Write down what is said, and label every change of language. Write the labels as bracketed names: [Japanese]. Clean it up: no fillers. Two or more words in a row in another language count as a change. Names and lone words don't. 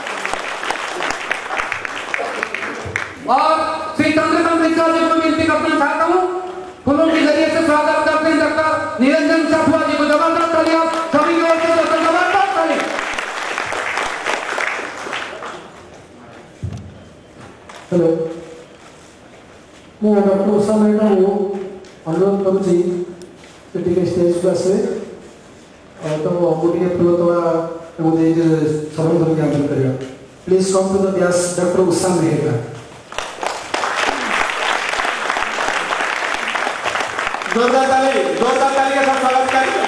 [Hindi] और श्री चंद्रकांत मिश्रा जी को विनती करना चाहता हूं, फूलों के जरिए से स्वागत करते हैं डॉक्टर निरंजन चटवा जी को। जबरदस्त ताली आप सभी की ओर से जबरदस्त ताली। [English] हेलो, [Odia] ମୁଁ ଡକ୍ଟର ଉଷା ମେହେଟ୍ଟାଙ୍କୁ ଅନୁରୋଧ କରୁଛି ଯେ ଟିକେ ଷ୍ଟେଜକୁ ଆସିବେ। ତ ଗୋଟିଏ ଫୁଲତୋଡ଼ା ଏବଂ ସମ୍ବର୍ଦ୍ଧନା ଜ୍ଞାପନ କରିବା। [English] please come to the dais ଡକ୍ଟର ଉଷା ମେହେଟ୍ଟା। [Hindi] जोरदार ताली के साथ स्वागत करें।